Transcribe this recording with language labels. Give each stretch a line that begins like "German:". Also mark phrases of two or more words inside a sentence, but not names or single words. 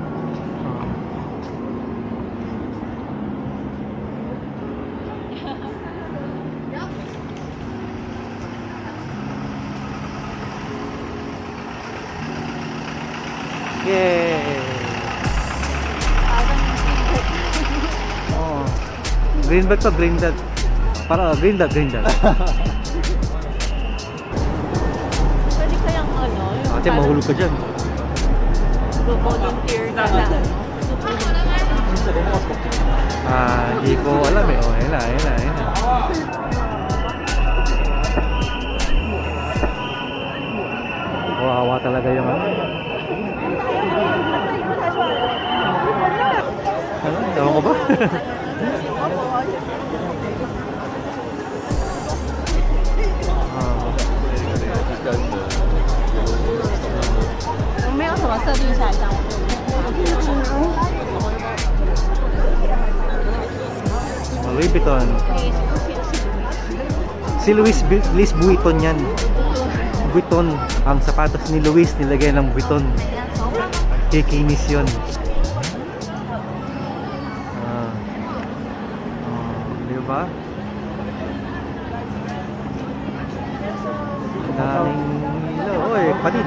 Filipino: Yay! Parang Oo.
English: Green bag to, green dot. Para green dot, green dot.
Filipino: pwede kayang ano, yung Ate, mahulog ka dyan. volunteer ka na. Hindi ko alam eh. Oh, ayun na, ayun na, ayun na. Wawa talaga yung ano. Ano? Ewan ko ba? 没有什么设定一下一下我 Louis Vuitton. Si Louis Vuitton yan. Vuitton. Ang sapatos ni Louis nilagay ng Vuitton. Kikinis yun. Diba? Daming ilaw. Oy, palit.